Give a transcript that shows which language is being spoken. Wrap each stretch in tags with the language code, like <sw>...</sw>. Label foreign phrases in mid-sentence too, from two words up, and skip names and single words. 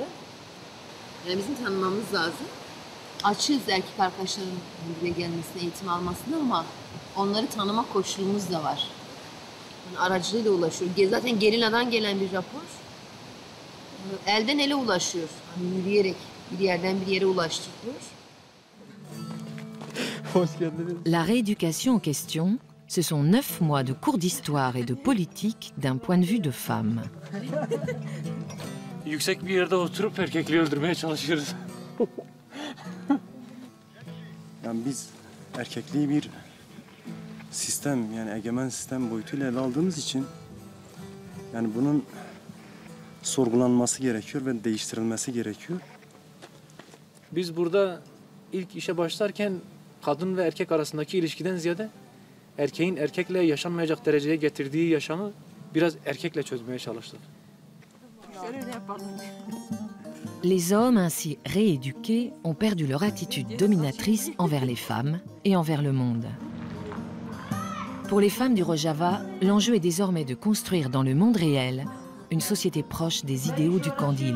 <tr>Yani bizim tanımamız lazım. Açığız erkek arkadaşların buraya gelmesine, eğitim almasına ama onları tanıma koşulumuz da var. Yani aracılığıyla ulaşıyor. Zaten Gerilla'dan gelen bir rapor. Elden ele ulaşıyor. Yani yürüyerek bir yerden bir yere ulaştırılıyor.</tr> <fr>La rééducation en question, ce sont 9 mois de cours d'histoire et de politique d'un point de vue de femme.</fr> <tr>Yüksek bir yerde oturup erkekliği öldürmeye çalışıyoruz. Yani biz erkekliği bir sistem, yani egemen sistem boyutuyla ele aldığımız için yani bunun sorgulanması gerekiyor ve değiştirilmesi gerekiyor. Biz burada ilk işe başlarken kadın ve erkek arasındaki ilişkiden ziyade erkeğin erkekle yaşanmayacak dereceye getirdiği yaşamı biraz erkekle çözmeye çalıştık.</tr> <fr>Les hommes ainsi rééduqués ont perdu leur attitude dominatrice envers les femmes et envers le monde. Pour les femmes du Rojava, l'enjeu est désormais de construire dans le monde réel une société proche des idéaux du Kandil.</fr>